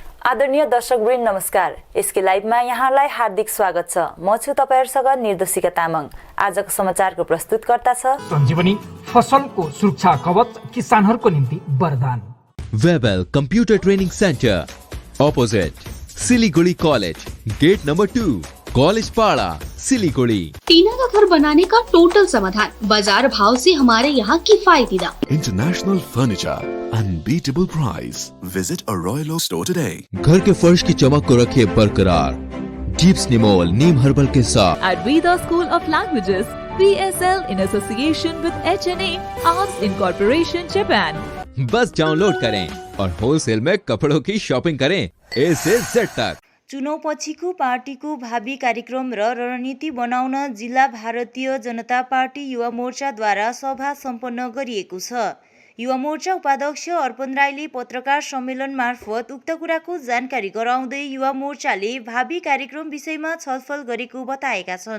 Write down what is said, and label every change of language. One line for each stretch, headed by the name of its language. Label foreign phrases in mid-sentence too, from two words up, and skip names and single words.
Nepali: आदरणीय दर्शकवृन्द नमस्कार। एसके लाइभमा यहाँलाई हार्दिक स्वागत छ। म छु तपाईहरुसँग निर्देशिका तामाङ। आजको समाचारको प्रस्तुतकर्ता छ सञ्जीवनी फसलको सुरक्षा कवच किसानहरुको निम्ति वरदान।
English: Webel Computer Training Center opposite Siliguri College, Gate Number 2, College Para, Siliguri.
Hindi: टीना का घर बनाने का टोटल समाधान, बाजार भाव से हमारे यहाँ किफायती दाम।
English: International Furniture, unbeatable price. Visit a Royal Store today.
Hindi: घर के फर्श की चमक को रखिए बरकरार डीप्स निमोल नीम हर्बल के साथ।
English: At Veda School of Languages, VSL in association with HNA, Arts Incorporation, Japan.
Hindi: बस डाउनलोड करें और होलसेल में कपड़ों की शॉपिंग करें A से Z तक।
Nepali: चुनाव पछिको पार्टीको भावी कार्यक्रम र रणनीति बनाउन जिल्ला भारतीय जनता पार्टी युवा मोर्चाद्वारा सभा सम्पन्न गरिएको छ। युवा मोर्चा उपाध्यक्ष अर्पण राईले पत्रकार सम्मेलन मार्फत उक्त कुराको जानकारी गराउँदै युवा मोर्चाले भावी कार्यक्रम विषयमा छलफल गरेको बताएका छन्।